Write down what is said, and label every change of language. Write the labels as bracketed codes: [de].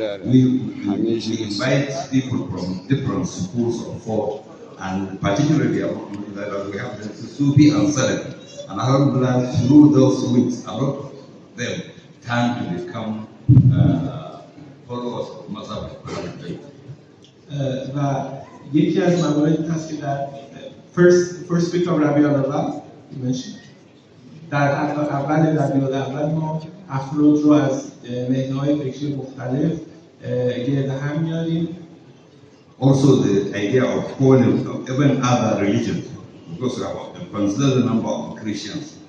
[en] We invite people from different schools of thought, and particularly we have the Sufi and Salafi. And alhamdulillah, through those weeks, a lot of them turned to become followers of Mazhab al-Bayt. [fa] و یکی از مواردی هست که در [en] first week of [fa] ربیع الاول در اول ربیع الاول ما افراد رو از نهادهای فکری مختلف گرد هم میاریم. [en] Also, the idea of calling even other religions, because we consider the number of Christians.